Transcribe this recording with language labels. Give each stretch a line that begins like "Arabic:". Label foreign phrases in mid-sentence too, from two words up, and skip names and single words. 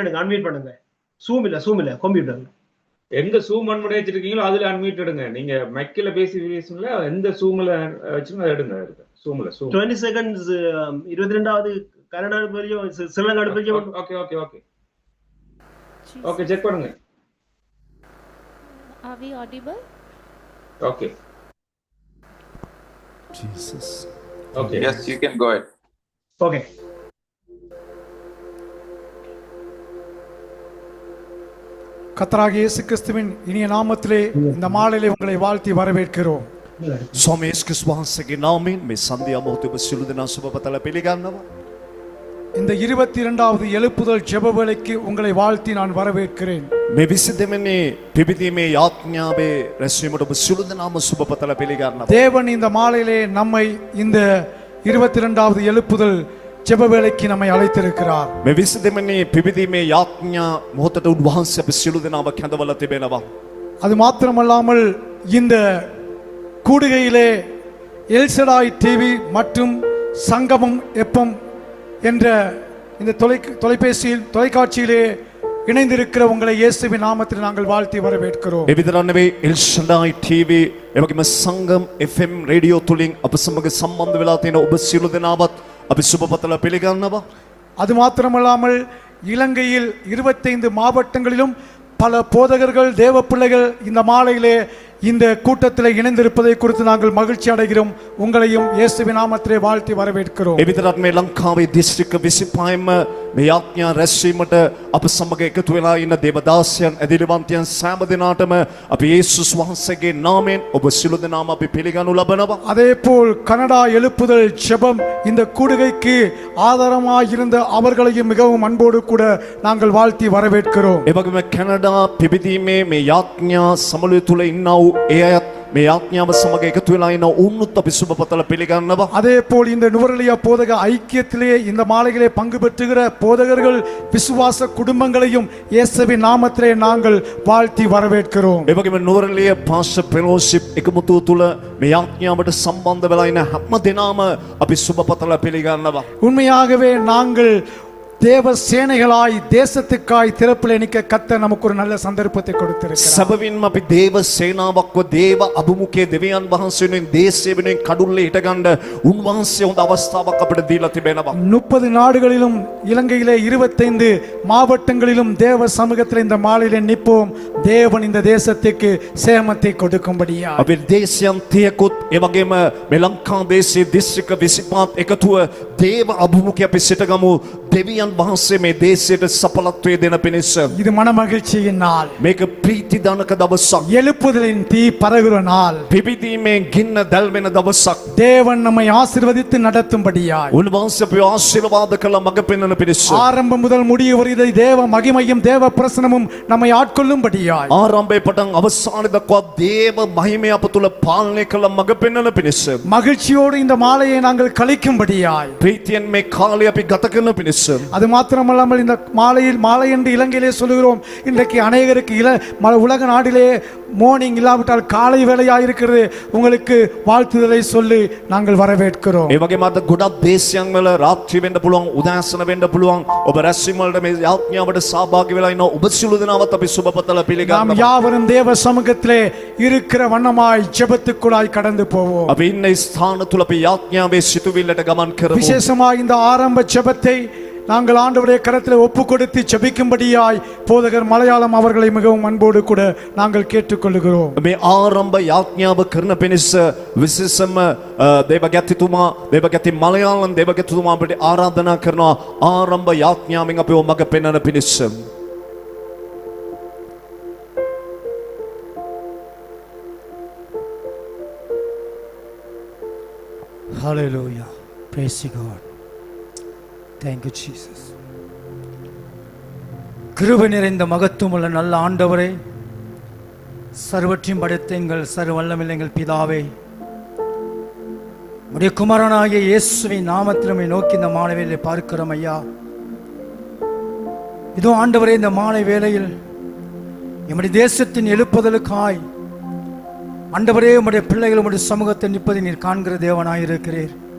Tamil: அன்மியூட் பண்ணுங்க. சூமில கம்ப்யூட்டர் எந்த சூம் அன்மியூட் வச்சிருக்கீங்களோ அதுல அன்மியூட் எடுங்க. நீங்க மைக்கில் பேசுங்களா எந்த சூம்ல வச்சுங்க அதை எடுங்க. சூம்ல 20 செகண்ட்ஸ் 22வது கனடா பெல்ஜியம் ஸ்ரீலங்கா பெல்ஜியம்.
English: okay okay okay okay check
Tamil: பண்ணுங்க.
English: Are we audible? ஓகே Jesus. ஓகே Yes, you can go ahead. ஓகே.
Tamil: கர்த்தராகிய இயேசு கிறிஸ்துவின் இனிய நாமத்திலே இந்த மாலையிலே உங்களை வாழ்த்தி வரவேற்கிறோம்.
Sinhala: ස්වාමී ක්‍රිස්තුස් වහන්සේගේ නාමයෙන් මේ සන්ධ්‍යා මොහොතේ ඔබ සියලු දෙනා සුබ පතලා පිළිගන්නවා.
Tamil: இந்த 22வது எழுப்புதல் ஜெப வேளைக்கு உங்களை வாழ்த்தி நான் வரவேற்கிறேன்.
Sinhala: මේ 22 වෙනි පිබිදීමේ යාඥාවේ රැස්වීමට ඔබ සියලු දෙනාම සුබ පතලා පිළිගන්නවා.
Tamil: தேவன் இந்த மாலையிலே நம்மை இந்த 22வது எழுப்புதல் ஜெப வேளைக்கு நம்மை அழைத்திருக்கிறார்.
Sinhala: මේ 22 වෙනි පිබිදීමේ යාඥා මොහොතට උන්වහන්සේ අප සියලු දෙනාම කැඳවලා තිබෙනවා.
Tamil: அது மாத்திரமல்லாமல் இந்த கூடுகையிலே எல்சடாய் டிவி மற்றும் சங்கமம் எப்பம் என்ற இந்த தொலைக்காட்சியிலே இணைந்திருக்கிற உங்களை இயேசுவின் நாமத்தில் நாங்கள் வாழ்த்தி வரவேற்கிறோம்.
Sinhala: ඒ විතරක් නෙවෙයි එල්ෂඩායි TV එවැගේම සංගම් FM රේඩියෝ තුලින් අප සමග සම්බන්ධ වෙලා තියෙන ඔබ සියලු දෙනාවත් අපි සුබ පතලා පිළිගන්නවා.
Tamil: அது மாத்திரமல்லாமல் இலங்கையில் 25 மாவட்டங்களிலும் பல போதகர்கள் தேவ பிள்ளைகள் இந்த மாலையிலே இந்த கூட்டத்தில் இணைந்திருப்பதை குறித்து நாங்கள் மகிழ்ச்சி அடைகிறோம். உங்களையும் இயேசுவின் நாமத்திலே வாழ்த்தி வரவேற்கிறோம்.
Sinhala: ඒ විතරක් මේ ලංකාවේ දිස්ත්‍රික්ක 25ම මේ යාඥා රැස්වීමට අප සමග එකතු වෙලා ඉන්න දේවදාසයන් ඇදිලිවන්තයන් සෑම දිනාටම අපි යේසුස් වහන්සේගේ නාමයෙන් ඔබ සියලු දෙනාම අපි පිළිගනු ලබනවා.
Tamil: அதேபோல் கனடா எழுப்புதல் ஜெபம் இந்த கூடுகைக்கு ஆதாரமாக இருந்த அவர்களையும் மிகவும் அன்போடு கூட நாங்கள் வாழ்த்தி வரவேற்கிறோம்.
Sinhala: ඒ වගේම කැනඩා පිබිදීමේ මේ යාඥා සමළුව තුල ඉන්නා වූ ඒ අයත් මේ යාඥාව සමග එකතු වෙලා ඉන්න උන්නුත් අපි සුබ පතලා පිළිගන්නවා.
Tamil: அதேபோல் இந்த நுவரெலியா போதக ஐக்கியத்திலே இந்த மாலையிலே பங்கு பெற்றுகிற போதகர்கள் விசுவாச குடும்பங்களையும் இயேசுவின் நாமத்திலே நாங்கள் வாழ்த்தி வரவேற்கிறோம்.
Sinhala: ඒ වගේම නුවරඑළිය
English: pastor fellowship
Sinhala: එකමුතුව තුල මේ යාඥාවට සම්බන්ධ වෙලා ඉන්න හැම දෙනාම අපි සුබ පතලා පිළිගන්නවා.
Tamil: உண்மையாகவே நாங்கள் தேவ சேனைகளாய் தேசத்துக்காய் திறப்பிலே நிற்க கர்த்தர் நமக்கு ஒரு நல்ல சந்தர்ப்பத்தை கொடுத்திருக்கிறார்.
Sinhala: සැබවින්ම අපි දේව සේනාවක්ව දේව අභිමුඛයේ දෙවියන් වහන්සේ වෙනුවෙන් දේශය වෙනුවෙන් කඩුල්ලේ හිටගන්න උන්වහන්සේ හොඳ අවස්ථාවක් අපිට දීලා තිබෙනවා.
Tamil: 30 நாடுகளிலும் இலங்கையிலே 25 மாவட்டங்களிலும் தேவ சமூகத்தில் இந்த மாலையிலே நிற்போம். தேவன் இந்த தேசத்துக்கு சேமத்தை கொடுக்கும்படியா
Sinhala: අපි දේශයන් 30කුත් ඒ වගේම මේ ලංකා දේශයේ දිස්ත්‍රික්ක 25ත් එකතුව දේව අභිමුඛයේ අපි සිටගමු. දෙවියන් වහන්සේ මේ දේශයට සඵලත්වය දෙන පිණිස
Tamil: இது மனமகிழ்ச்சியின் நாள்.
Sinhala: මේක ප්‍රීතිදානක දවසක්.
Tamil: எழுப்புதலின் தீ பரவுகிற நாள்.
Sinhala: පිබිදීමේ ගින්න දැල්වෙන දවසක්.
Tamil: தேவன் நம்மை ஆசீர்வதித்து நடத்தும்படியாய்
Sinhala: උන්වහන්සේ අපිව ආශිර්වාද කළ මඟ පෙන්වන පිණිස
Tamil: ஆரம்பம் முதல் முடிய வரை இதை தேவ மகிமையும் தேவ பிரசனமும் நம்மை ஆட்கொள்ளும்படியாய்
Sinhala: ආරම්භයේ පටන් අවසානයේ දක්වා දේව මහිමය අප තුල පාලනය කළ මඟ පෙන්වන පිණිස
Tamil: மகிழ்ச்சியோடு இந்த மாலையை நாங்கள் கழிக்கும்படியாய்
Sinhala: ප්‍රීතියෙන් මේ කාලය අපි ගත කරන පිණිස
Tamil: அது மாத்திரமல்லாமல் இந்த மாலை என்று இலங்கையிலே சொல்லுகிறோம். இன்றைக்கு அநேகருக்கு உலக நாட்டிலே மார்னிங் இல்லாவிட்டால் காலை வேளையாக இருக்கிறது. உங்களுக்கு வாழ்த்துதலை சொல்லி நாங்கள் வரவேற்கிறோம்.
Sinhala: ඒ වගේම අද ගොඩක් දේශයන් වල රාත්‍රී වෙන්න පුළුවන්, උදෑසන වෙන්න පුළුවන්. ඔබ රැස්වීම වලට මේ යාඥාවට සහභාගී වෙලා ඉන්න ඔබ සියලු දෙනාවත් අපි සුබපතලා
Tamil: நாம்
Sinhala: පිළිගන්නවා.
Tamil: யாவரும் தேவ சமூகத்திலே இருக்கிற வண்ணமாய் ஜெபத்துக்குள்ளாய் கடந்து போவோம்.
Sinhala: අපි ඉන්න ස්ථාන තුල අපි යාඥාවේ සිටුවිල්ලට ගමන් කරමු.
Tamil: விசேஷமாக இந்த ஆரம்ப ஜெபத்தை நாங்கள் ஆண்டவருடைய கரத்தில் ஒப்பு கொடுத்து ஜெபிக்கும்படியாய் போதகர் மலையாளம் அவர்களை மிகவும் அன்போடு கூட நாங்கள் கேட்டுக்கொள்கிறோம்.
Sinhala: මේ ආරම්භ යාඥාව කරන පිණිස විශේෂම දේවගැතිතුමා මලයාලම් දේවගැතිතුමා අපිට ආරාධනා කරනවා ආරම්භ යාඥාවෙන් අපිව මඟ පෙන්වන පිණිස.
English: Hallelujah. Praise God. Thank you Jesus.
Tamil: கிருபை நிறைந்த மகத்துவமுள்ள நல்ல ஆண்டவரே, சர்வற்றையும் படைத்த எங்கள் சர்வ வல்லமையுள்ள எங்கள் பிதாவே, உம்முடைய குமாரனாகிய இயேசுவின் நாமத்தில் நோக்கி இந்த மாலை வேளையை பார்க்கிறோம் ஐயா. இதோ ஆண்டவரே, இந்த மாலை வேளையில் எம்முடைய தேசத்தின் எழுப்புதலுக்காய் ஆண்டவரே உம்முடைய பிள்ளைகள் உம்முடைய சமூகத்தை நிற்பதை நீர் காண்கிற தேவனாயிருக்கிறீர்.